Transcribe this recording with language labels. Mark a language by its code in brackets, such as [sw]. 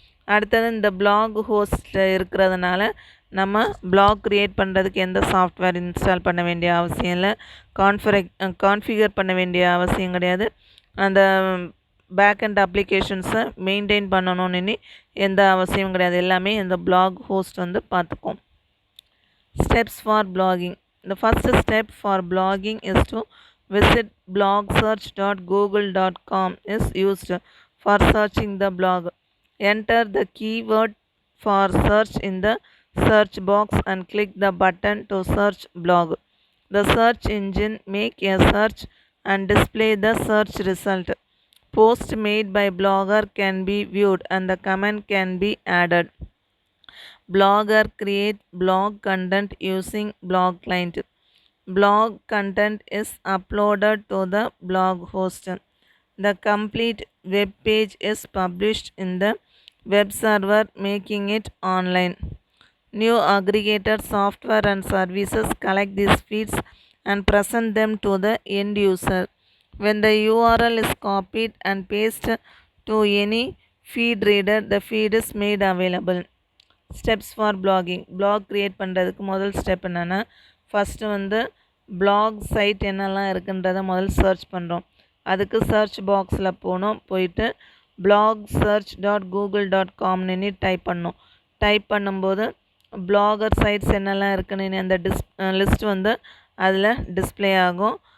[ta] அடுத்தது இந்த black host இருக்கிறதுனால நம்ம பிளாக் க்ரியேட் பண்ணுறதுக்கு எந்த சாஃப்ட்வேர் இன்ஸ்டால் பண்ண வேண்டிய அவசியம் இல்லை. கான்ஃபிகர் பண்ண வேண்டிய அவசியம் கிடையாது. அந்த பேக்அண்ட் அப்ளிகேஷன்ஸை மெயின்டைன் பண்ணணும்னு எந்த அவசியமும் கிடையாது. எல்லாமே இந்த பிளாக் ஹோஸ்ட் வந்து பார்த்துக்கும். [en] Steps for blogging. The first step for blogging is to visit blogsearch.google.com is used for searching the blog. Enter the keyword for search in the search box and click the button to search blog. The search engine make a search and display the search result. Post made by blogger can be viewed and the comment can be added. Blogger create blog content using blog client. Blog content is uploaded to the blog host. The complete web page is published in the web server, making it online. New aggregator software and services collect these feeds and present them to the end user. When the URL is copied and pasted to any feed reader, the feed is made available. Steps for blogging. [ta] Black create பண்ணுறதுக்கு முதல் step என்னென்னா first வந்து black side என்னெல்லாம் இருக்குன்றதை முதல் search பண்ணுறோம். அதுக்கு search பாக்ஸில் போயிட்டு blogsearch.google.comனு டைப் பண்ணோம். டைப் பண்ணும்போது பிளாகர் சைட்ஸ் என்னெல்லாம் இருக்குன்னு அந்த லிஸ்ட் வந்து அதில் டிஸ்பிளே ஆகும்.